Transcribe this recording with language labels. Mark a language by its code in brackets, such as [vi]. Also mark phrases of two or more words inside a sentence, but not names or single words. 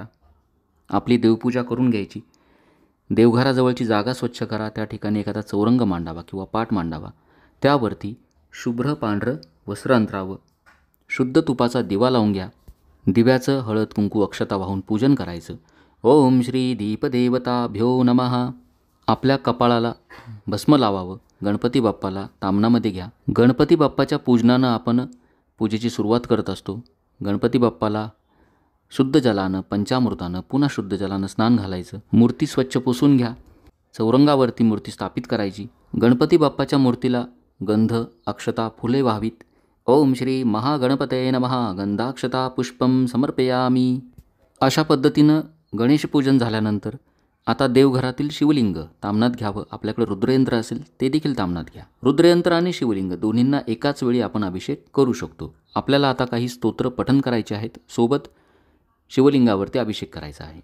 [mr] आपली देवपूजा करून घ्यायची. देवघराजवळची जागा स्वच्छ करा. त्या ठिकाणी एखादा चौरंग मांडावा किंवा पाट मांडावा. त्यावरती शुभ्र पांढरं वस्त्र अंतरावं. शुद्ध तुपाचा दिवा लावून घ्या. दिव्याचं हळद, कुंकू, अक्षता वाहून पूजन करायचं. [sa] ओम श्री दीपदेवताभ्यो नमः. [mr] आपल्या कपाळाला भस्म लावावं. गणपती बाप्पाला तामणामध्ये घ्या. गणपती बाप्पाच्या पूजनानं आपण पूजेची सुरुवात करत असतो. गणपती बाप्पाला शुद्ध जलानं, पंचामृतानं, पुन्हा शुद्ध जलानं स्नान घालायचं. मूर्ती स्वच्छ पुसून घ्या. चौरंगावरती मूर्ती स्थापित करायची. गणपती बाप्पाच्या मूर्तीला गंध, अक्षता, फुले व्हावीत. [sa] ओम श्री महागणपतये नमः. गंधाक्षता पुष्पम समर्पयामी. [mr] अशा पद्धतीनं गणेशपूजन झाल्यानंतर आता देवघरातील शिवलिंग तामणात घ्यावं. आपल्याकडे रुद्रयंत्र असेल ते देखील तामणात घ्या. रुद्रयंत्र आणि शिवलिंग दोन्हींना एकाच वेळी आपण अभिषेक करू शकतो. आपल्याला आता काही स्तोत्र पठण करायचे आहेत, सोबत शिवलिंगावरती अभिषेक करायचा आहे.